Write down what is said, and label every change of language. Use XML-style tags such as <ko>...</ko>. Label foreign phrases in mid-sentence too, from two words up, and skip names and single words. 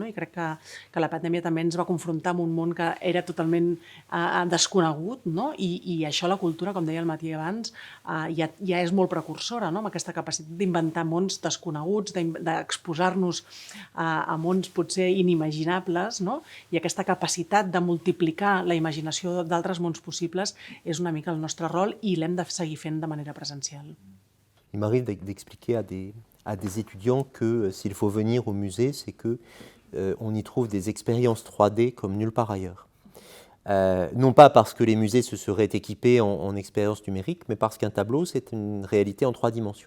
<ca>I crec que la pandèmia també ens va confrontar amb un món que era totalment desconegut, i això la cultura, com deia el Mati abans, ja és molt precursora, amb aquesta capacitat d'inventar mons desconeguts, d'exposar-nos a mons potser inimaginables, i aquesta capacitat de multiplicar la imaginació d'altres mons possibles és una mica el nostre rol, i l'hem de seguir fent de manera presencial.</ca> <fr>Il m'arrive d'expliquer à des étudiants que s'il faut venir au musée, c'est qu'on y trouve des expériences 3D comme nulle part ailleurs. Non pas parce que les musées se seraient équipés en expériences numériques, mais parce qu'un tableau, c'est une réalité en 3 dimensions.</fr>